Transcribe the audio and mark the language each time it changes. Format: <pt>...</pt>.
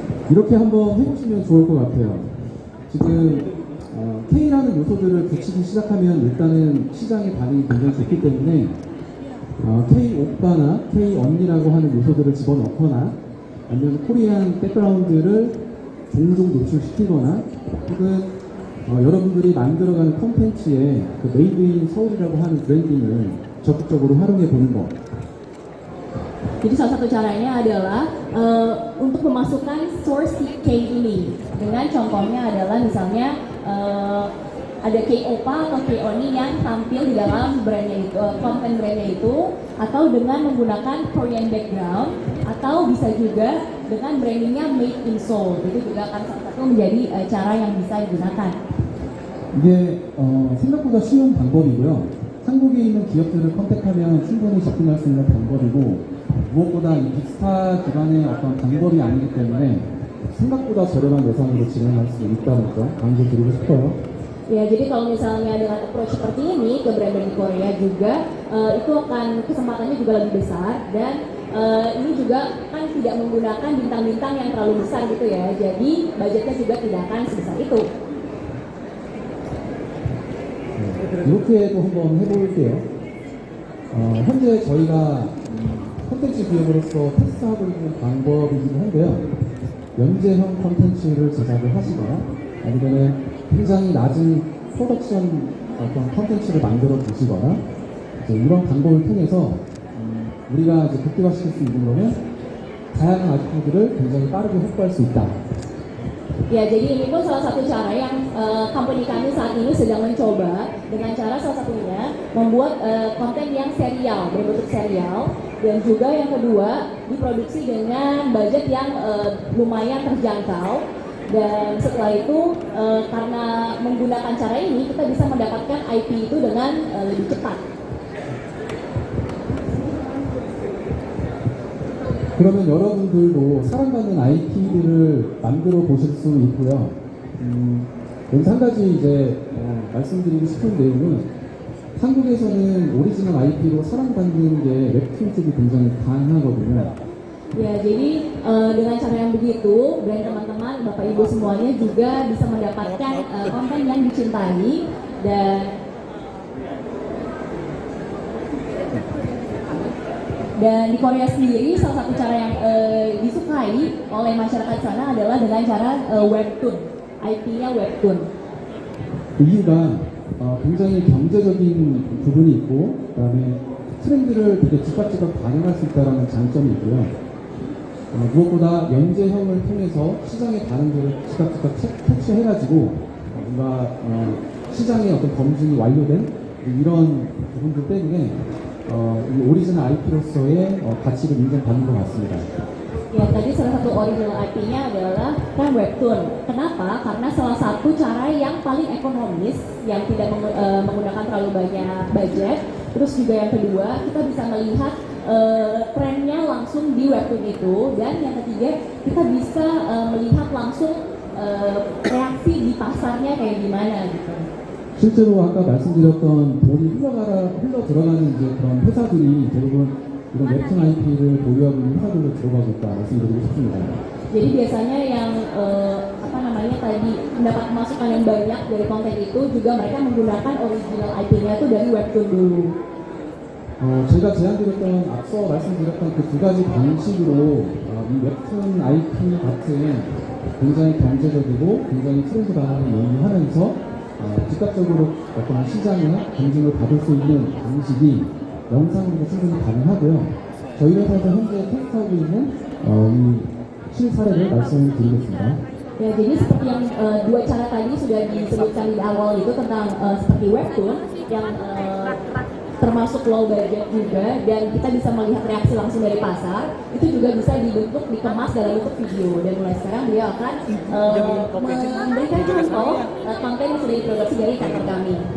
<ko>이렇게 한번 해보시면 좋을 것 같아요. 지금 K라는 요소들을 붙이기 시작하면 일단은 시장의 반응이 굉장히 좋기 때문에 K 오빠나 K 언니라고 하는 요소들을 집어넣거나 아니면 코리안 백그라운드를 종종 노출시키거나 혹은 여러분들이 만들어가는 콘텐츠에 그 메이드 인 서울이라고 하는 브랜딩을 적극적으로 활용해 보는 것.</ko> <id>Jadi salah satu caranya adalah untuk memasukkan source K ini. Dengan contohnya adalah misalnya ada K-opa atau K-oni yang tampil di dalam brandnya itu, konten brandnya itu, atau dengan menggunakan</id> <en>Korean background,</en> <id>atau bisa juga dengan brandingnya Made in Seoul. Itu juga akan salah satu menjadi cara yang bisa digunakan.</id> <ko>이게 생각보다 쉬운 방법이고요. 한국에 있는 기업들을 컨택하면 충분히 접근할 수 있는 방법이고 무엇보다 이 빅스타 기반의 어떤 방법이 아니기 때문에 생각보다 저렴한 예산으로 진행할 수 있다는 점 강조드리고 싶어요.</ko> <id>Ya, jadi kalau misalnya dengan approach seperti ini ke brand-brand di Korea juga, itu akan kesempatannya juga lebih besar dan ini juga kan tidak menggunakan bintang-bintang yang terlalu besar gitu ya. Jadi budgetnya juga tidak akan sebesar itu.</id> <ko>이렇게도 한번 해볼게요. 현재 저희가 콘텐츠 기획으로서 테스트하고 있는 방법이기도 한데요. 연재형 콘텐츠를 제작을 하시거나 아니면 굉장히 낮은 프로덕션 어떤 콘텐츠를 만들어 보시거나 이제 이런 방법을 통해서 우리가 이제 극대화시킬 수 있는 거는 다양한 아이템들을 굉장히 빠르게 확보할 수 있다.</ko> <id>Ya, jadi ini pun salah satu cara yang company kami saat ini sedang mencoba dengan cara salah satunya membuat konten yang serial, berbentuk serial, dan juga yang kedua diproduksi dengan budget yang lumayan terjangkau. Dan setelah itu karena menggunakan cara ini kita bisa mendapatkan IP itu dengan lebih cepat.</id> <ko>그러면 여러분들도 사랑받는 IP들을 만들어 보실 수 있고요. 여기서 한 가지 이제 말씀드리고 싶은 내용은 한국에서는 오리지널 IP로 사랑받는 게 웹툰 쪽이 굉장히 강하거든요.</ko> <id>Ya, jadi dengan cara yang begitu, brand teman-teman, Bapak Ibu semuanya juga bisa mendapatkan konten yang dicintai dan di Korea sendiri salah satu cara yang disukai oleh masyarakat sana adalah dengan cara webtoon, IP-nya webtoon.</id> <ko>이유가 굉장히 경제적인 부분이 있고 그다음에 트렌드를 되게 즉각즉각 반영할 수 있다는 장점이 있고요. 무엇보다 연재형을 통해서 시장의 반응들을 즉각즉각 캐치해가지고 뭔가 시장의 어떤 검증이 완료된 이런 부분들 때문에 이 오리지널 IP로서의 가치를 인정받는 것 같습니다.</ko> <id>Ya, tadi salah satu original IP-nya adalah kan webtoon. Kenapa? Karena salah satu cara yang paling ekonomis, yang tidak menggunakan terlalu banyak budget. Terus juga yang kedua, kita bisa melihat trennya langsung di webtoon itu. Dan yang ketiga, kita bisa melihat langsung reaksi di pasarnya kayak gimana gitu.</id> <ko>실제로 아까 말씀드렸던 돈이 흘러 들어가는 이제 그런 회사들이 대부분 이런 웹툰 IP를 보유하고 있는 회사들로 들어가고 있다 말씀드리고 싶습니다.</ko> <id>Jadi biasanya yang tadi mendapat masukan yang banyak dari konten itu juga mereka menggunakan original IP-nya itu dari webtoon dulu.</id> <ko>제가 제안드렸던 앞서 말씀드렸던 그 두 가지 방식으로 이 웹툰 IP 같은 굉장히 경제적이고 굉장히 트렌드 반응을 요구하면서 즉각적으로 어떤 시장의 검증을 받을 수 있는 방식이 영상으로 충분히 가능하고요. 저희 회사에서 현재 테스트하고 있는 이 실사례를 말씀드리겠습니다.</ko> <id>Ya, jadi seperti yang dua cara tadi sudah disebutkan di awal itu tentang seperti webtoon yang termasuk</id> <en>low budget</en> <id>juga dan kita bisa melihat reaksi langsung dari pasar, itu juga bisa dibentuk, dikemas dalam bentuk video dan mulai sekarang beliau akan memberikan contoh konten yang sudah diproduksi dari kantor kami.</id>